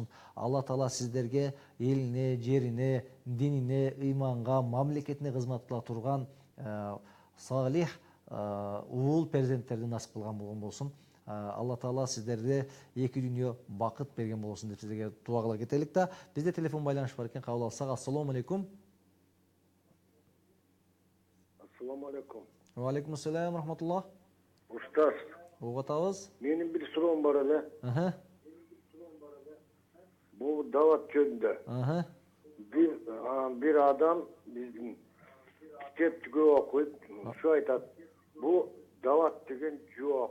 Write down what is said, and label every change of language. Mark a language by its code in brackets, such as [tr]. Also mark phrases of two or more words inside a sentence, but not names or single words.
[ky] Алла Таала сиздерге элине, жерине, динине, ыйманга, мамлекетине кызмат кыла турган салих уул перзенттерди насып кылган болгон болсун. Алла Таала сиздерге эки дүйнө бакыт берген болсун деп сиздерге дуа кыла кетелик да. Бизде телефон байланыш бар экен, кабыл алсак. [ar] السلام عليكم. السلام عليكم. وعليكم السلام رحمة الله. [ky] Устаз, Угатабыз. менин бир суроом бар эле. Бул дават жөнүндө. Бир адам биздин китепти көп окуйт, ушу айтат. Бул дават деген жок.